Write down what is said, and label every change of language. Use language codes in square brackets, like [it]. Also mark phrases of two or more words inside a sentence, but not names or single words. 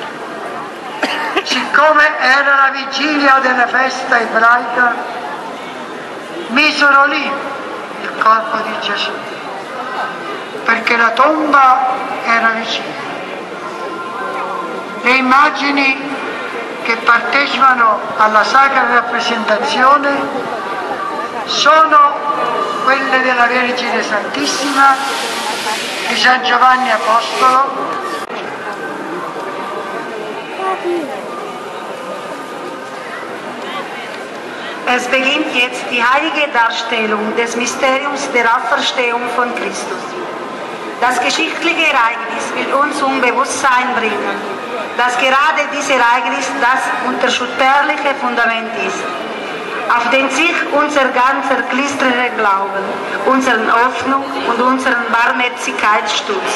[it] Siccome era la vigilia della festa ebraica, misero lì il corpo di Gesù perché la tomba era vicina. Le immagini che partecipano alla sacra rappresentazione sono quelle della Vergine Santissima, di San Giovanni Apostolo, [de] Es beginnt jetzt die heilige Darstellung des Mysteriums der Auferstehung von Christus. Das geschichtliche Ereignis will uns zum Bewusstsein bringen, dass gerade dieses Ereignis das unerschütterliche Fundament ist, auf den sich unser ganzer christlicher Glauben, unsere Hoffnung und unsere Barmherzigkeit stützt.